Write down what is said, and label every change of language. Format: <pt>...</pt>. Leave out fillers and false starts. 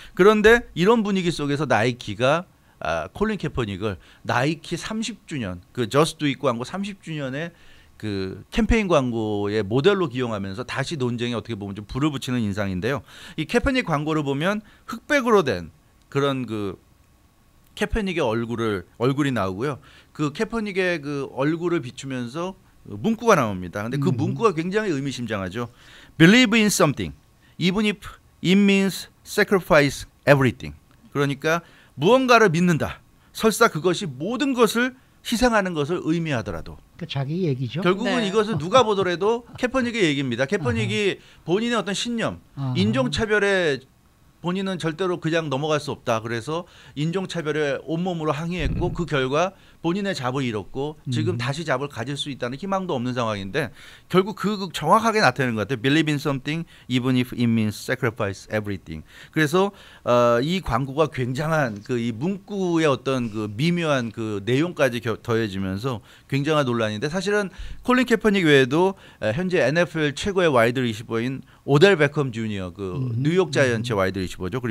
<ko>그런데 이런 분위기 속에서 나이키가 콜린 캐퍼닉을 나이키 30주년 그 Just Do It 광고 30주년의 그 캠페인 광고의 모델로 기용하면서 다시 논쟁에 어떻게 보면 좀 불을 붙이는 인상인데요. 이 캐퍼닉 광고를 보면 흑백으로 된 그런 그 캐퍼닉의 얼굴이 나오고요. 그 캐퍼닉의 그 얼굴을 비추면서 문구가 나옵니다. 근데 그 문구가 굉장히 의미심장하죠.</ko> <en>Believe in something, even if it means sacrifice everything.</en> <ko>그러니까 무언가를 믿는다. 설사 그것이 모든 것을 희생하는 것을 의미하더라도. 그 자기 얘기죠. 결국은 네. 이것은 누가 보더라도 캐퍼닉의 얘기입니다. 캐퍼닉이 본인의 어떤 신념, 인종차별에 본인은 절대로 그냥 넘어갈 수 없다. 그래서 인종차별에 온몸으로 항의했고 그 결과 본인의 잡을 잃었고 지금 다시 잡을 가질 수 있다는 희망도 없는 상황인데, 결국 그 정확하게 나타내는 것 같아요.</ko> <en>Believe in something even if it means sacrifice everything.</en> <ko>그래서 이 광고가 굉장한 그 이 문구의 어떤 그 미묘한 그 내용까지 더해지면서 굉장한 논란인데, 사실은 콜린 캐퍼닉 외에도 현재 NFL 최고의 와이드 리시버인 오델 베컴 주니어 그 뉴욕 자이언츠의 와이드 리시버죠.</ko>